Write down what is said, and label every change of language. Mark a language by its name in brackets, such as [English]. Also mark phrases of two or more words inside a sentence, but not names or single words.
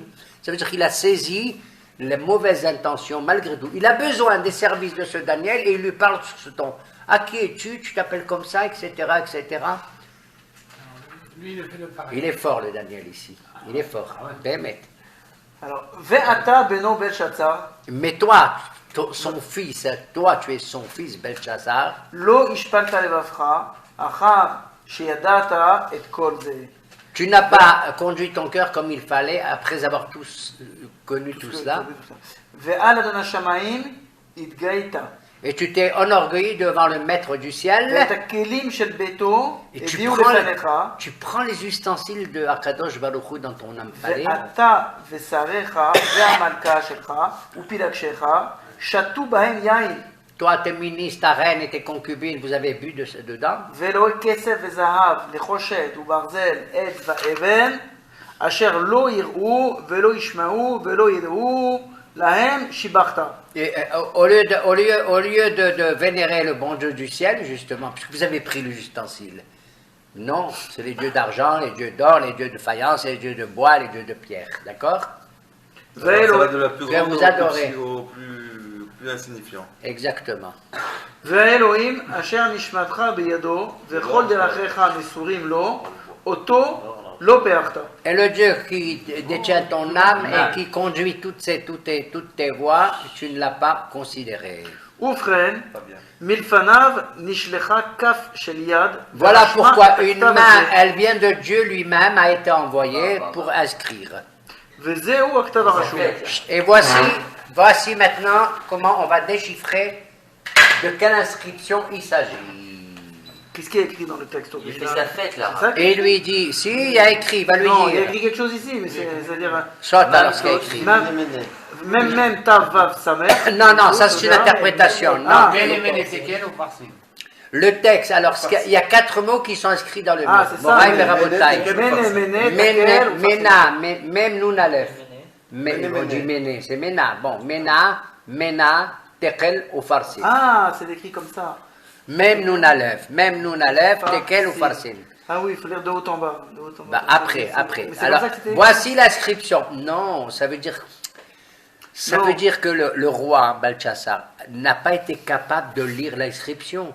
[French] Ça veut dire qu'il a saisi les mauvaises intentions malgré tout. Il a besoin des services de ce Daniel et il lui parle sur ce ton. À qui es-tu? Tu t'appelles comme ça, etc., etc. Lui, il fait le pareil. Il est fort, le Daniel, ici. Il est fort. Bémet. Alors, [Hebrew] ואתה בנו בלשאצר, [French] Mais toi, son fils, toi, tu es son fils, Belshazzar. [Hebrew] לא השפלת לבבך, אחר שידעת את כל זה. [French] Tu n'as pas conduit ton cœur comme il fallait après avoir connu tout cela. [Hebrew] ועל אדון השמיים התגאית. [French] Et tu t'es enorgueilli devant le maître du ciel. [Hebrew] ואת הכלים של ביתו [French] Et tu [Hebrew] הביאו [French] prends, [Hebrew] לפניך, [French] les ustensiles de [Hebrew] הקדוש ברוך הוא [French] dans ton palais. [Hebrew] ואתה ושריך והמלכה שלך ופילגשך שתו בהם יין, [French] Toi, tes ministres, ta reine et tes concubines, vous avez bu dedans. ואלוהי כסף וזהב, נחושת וברזל, עץ ואבן, אשר לא יראו ולא ישמעו ולא ידעו, להם שיבחת. Et, au lieu de vénérer le bon Dieu du ciel, justement, puisque vous avez pris l'ustensile, Non, c'est les dieux d'argent, les dieux d'or, les dieux de faïence, les dieux de bois, les dieux de pierre. D'accord? Ça va de la plus Que grande vous adorez. au plus insignifiant. Exactement. [Hebrew] והאלוהים אשר נשמתך בידו וכל דרכיך מסורים לו, אותו לא פארת. [French] Et le Dieu qui détient ton âme et qui conduit toutes tes voies, tu ne l'as pas considéré. [Hebrew] ובכן, מלפניו נשלחה כף של יד. [French] Voilà [Hebrew] ורשמה [French] pourquoi [Hebrew] את [French] une [Hebrew] הכתב [French] main, [Hebrew] הזה. [French] elle vient de Dieu lui-même, a été envoyée pour inscrire. [Hebrew] וזהו הכתב הרשום. [French] Et voici maintenant comment on va déchiffrer de quelle inscription il s'agit. Qu'est-ce qui est écrit dans le texte Il fait original? sa fête là. C'est ça Et il lui dit, si, il y a écrit, il va lui Non, il y a dire. écrit quelque chose ici, mais c'est-à-dire Saute alors ce qu'il y a écrit. même tav vav samer. Non, non, ça c'est une interprétation. Non. Ah, Mene, mene, tekel ou farsin. Le texte, alors il y a 4 mots qui sont inscrits dans le mot. Ah, c'est ça. Moraï Mene, Berabotai. Mene, Mena, tekel, Mena, même nous n'alef. Mene, On dit mene. Mene, c'est Mena. Bon, Mena, Tekel ou Farsin. Ah, c'est écrit comme ça. Même nous n'alef, Tekel ou Farsin. Ah oui, il faut lire de haut en bas. De haut en bas. Bah, après. Mais c'est Alors, comme ça que c'était écrit. voici l'inscription. Non, ça veut dire que le roi Balthazar n'a pas été capable de lire l'inscription.